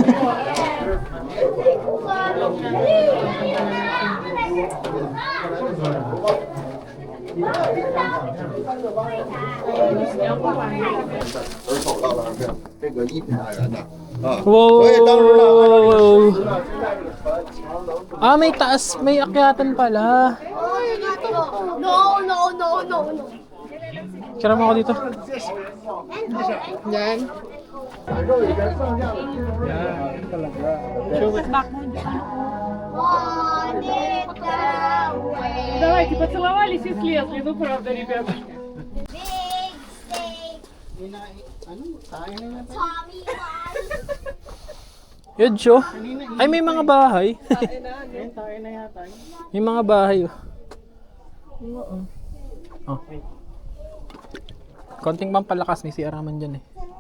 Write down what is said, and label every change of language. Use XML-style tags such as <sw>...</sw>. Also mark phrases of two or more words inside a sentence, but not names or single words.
<tl>Wow! Ah, may taas, may akyatan pala.</tl> <en>No, no, no, no, no.</en> <tl>Tira mo ako dito. Yan.</tl> <ru>Давайте, поцеловались и слезли, ну правда, ребята.</ru> <tl>Yun, show. Ay, may mga bahay. Tayo na yata. May mga bahay. Oh. Konting pampalakas ni si Araman dyan eh.</tl>